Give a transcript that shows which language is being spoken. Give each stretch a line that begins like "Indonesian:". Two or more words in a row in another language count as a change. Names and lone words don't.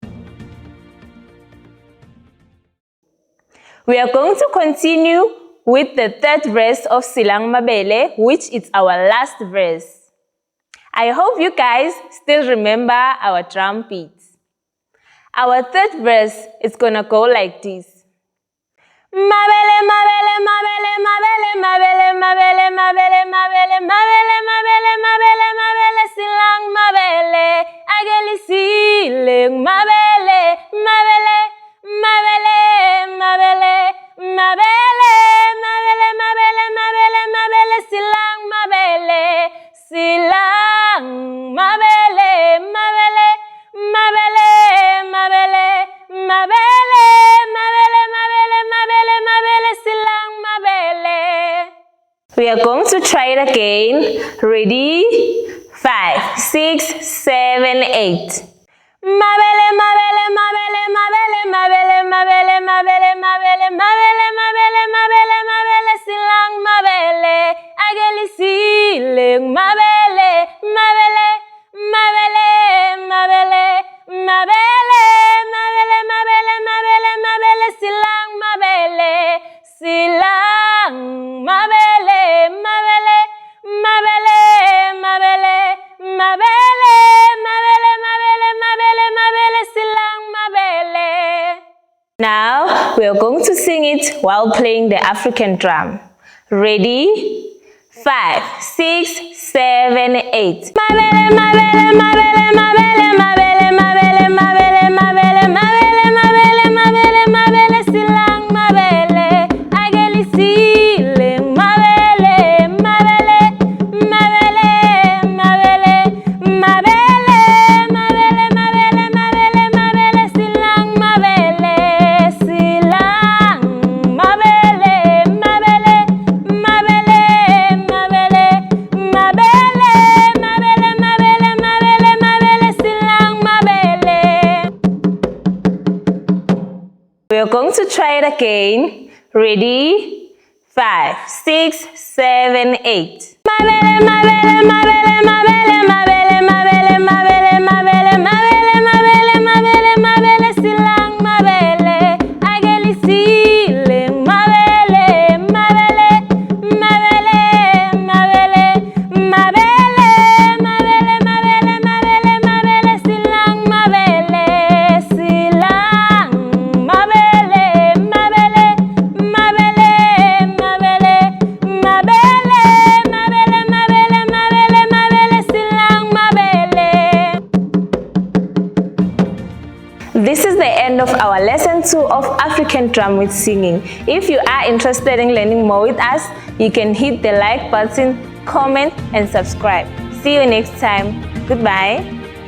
English: We are going to continue with the third verse of Silang Mabele, which is our last verse. I hope you guys still remember our drum beats. Our third verse is gonna go like this.
Tswana: Mabele, mabele, mabele, mabele, mabele, mabele, mabele, mabele, mabele, mabele, mabele, mabele, silang mabele, ageli siling mabele, mabele, mabele, mabele, mabele, mabele, mabele, mabele, mabele, silang mabele, silang mabele, mabele, mabele, mabele, mabele, mabele, mabele, mabele, mabele, silang mabele.
English: We are going to try it again. Ready? 5, 6, 7, 8.
Tswana: Mabele, mabele, mabele, mabele, mabele, mabele, mabele, mabele, mabele, mabele, mabele, mabele, silang mabele, ageli siling mabele, mabele, mabele, mabele, mabele, mabele, mabele, mabele, mabele, silang mabele, silang mabele, mabele, mabele, mabele, mabele, mabele, mabele, mabele, mabele, silang mabele.
English: Now we are going to sing it while playing the African drum. Ready? 5, 6, 7, 8.
Tswana: Mabele, mabele, mabele, mabele, mabele, mabele, mabele, mabele, mabele, mabele, mabele, mabele, silang mabele, ageli siling mabele, mabele, mabele, mabele, mabele, mabele, mabele, mabele, mabele, silang mabele, silang mabele, mabele, mabele, mabele, mabele, mabele, mabele, mabele, mabele, silang mabele.
English: We are going to try it again. Ready? 5, 6, 7, 8.
Tswana: Mabele, mabele, mabele, mabele, mabele, mabele, mabele, mabele, mabele, mabele, mabele, mabele, silang mabele, ageli siling mabele, mabele, mabele, mabele, mabele, mabele, mabele, mabele, mabele, silang mabele, silang mabele, mabele, mabele, mabele, mabele, mabele, mabele, mabele, mabele, silang mabele.
English: This is the end of our lesson 2 of African drum with singing. If you are interested in learning more with us, you can hit the like button, comment, and subscribe. See you next time. Goodbye.